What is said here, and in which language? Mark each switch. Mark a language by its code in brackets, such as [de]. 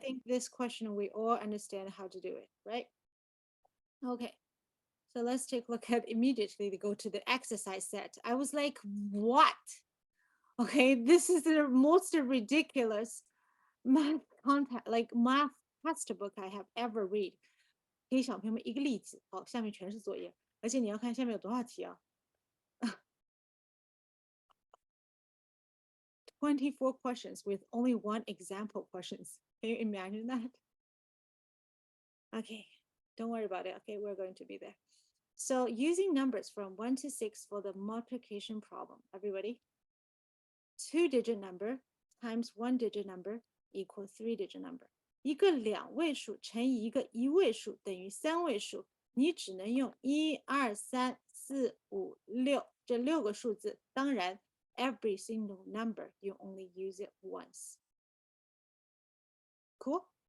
[en] think this question we all understand how to do it, right? Okay, so let's take a look at immediately to go to the exercise set. I was like, what? Okay, this is the most ridiculous math content, like math textbook I have ever read. [zh] 给小朋友们一个例子，好，下面全是作业，而且你要看下面有多少题啊？ [en] 24 questions with only 1 example questions. Can you imagine that? Okay, don't worry about it. Okay, we're going to be there. So using numbers from 1 to 6 for the multiplication problem. Everybody, 2-digit number times 1-digit number equal 3-digit number. [zh] 一个2位数乘以一个1位数等于3位数，你只能用1、2、3、4、5、6这6个数字。当然 [en] every single number you only use it once. Cool?